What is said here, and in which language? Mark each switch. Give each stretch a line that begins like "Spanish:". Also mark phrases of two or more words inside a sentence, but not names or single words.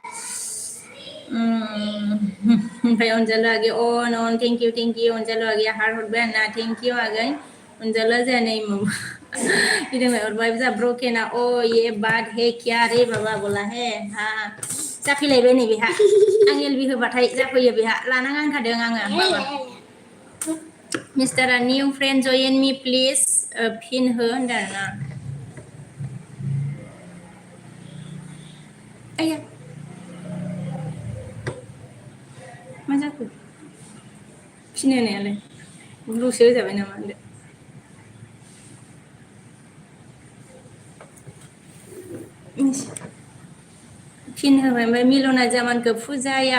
Bodo: ओमफ्राय अनजालु आगै अन
English: thank you
Bodo: अनजालु आगैया
English: heart
Bodo: आरोना
English: thank you
Bodo: आगै अनजालुआ जोंहा नै गिदिंबाय हरबाय जोंहा ब्रकेना
Hindi: ये बात है क्या रे बाबा बोला है हाँ
Bodo: जाफैलायबाय नै बेहा आं एलबि होबाथाय जाफैयो बेहा लानाङा होनखादों आङो बाबा मिस्टारा
English: new friend join me please fin
Bodo: हो होनदों आरोना आया मा जाखो फिन होनायालाय ब्लुसो होजाबाय नामा होनदो फिन होबाय ओमफ्राय मिलना जामानखौ फुजायाव